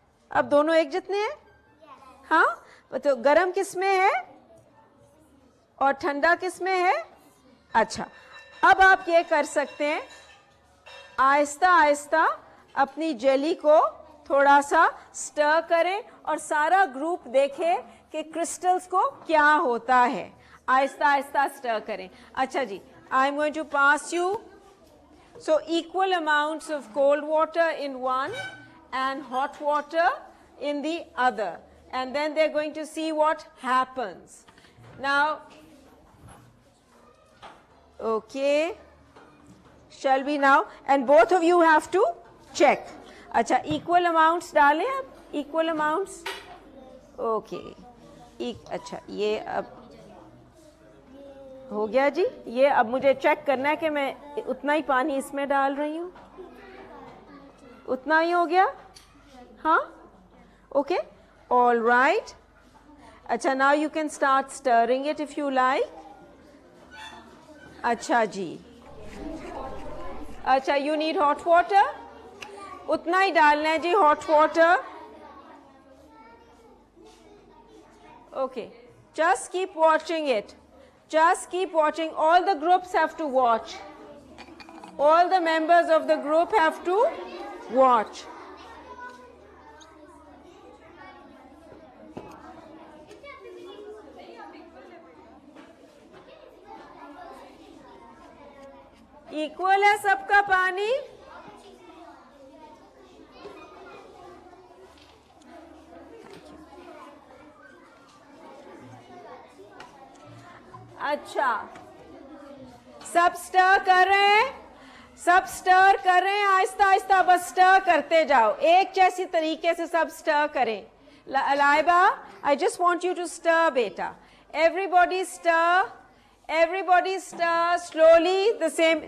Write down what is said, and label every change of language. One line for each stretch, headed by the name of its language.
Urdu: اب دونوں ایک جتنے ہیں. ہاں, تو گرم کس میں ہے اور ٹھنڈا کس میں ہے؟ اچھا, اب آپ یہ کر سکتے ہیں, آہستہ آہستہ اپنی جیلی کو تھوڑا سا سٹر کریں اور سارا گروپ دیکھے کہ کرسٹلز کو کیا ہوتا ہے. آہستہ آہستہ سٹر کریں. اچھا جی,
English: I am going to pass you. So equal amounts of cold water in one and hot water in the other, and then they're going to see what happens. Now, okay, shall we now, and both of you have to check. اچھا, equal amounts
Urdu: ڈالیں آپ,
English: equal amounts.
Urdu: Okay, اچھا, یہ اب ہو گیا جی. یہ اب مجھے چیک کرنا ہے کہ میں اتنا ہی پانی اس میں ڈال رہی ہوں. اتنا ہی ہو گیا؟ ہاں اوکے آل رائٹ.
English: اچھا now you can start stirring it if you like.
Urdu: اچھا جی.
English: اچھا you need hot water.
Urdu: اتنا ہی ڈالنا ہے جی hot water.
English: Okay just keep watching it. Just keep watching. All the groups have to watch. All the members of the group have to watch.
Urdu: Equal ہے سب کا پانی. اچھا سب سٹر کر رہے ہیں, سب سٹر کر رہے ہیں, آہستہ آہستہ بس سٹر کرتے جاؤ, ایک جیسی طریقے سے سب سٹر کریں.
English: Laiba I just want you to stir بیٹا. Everybody stir. Everybody stir slowly the same.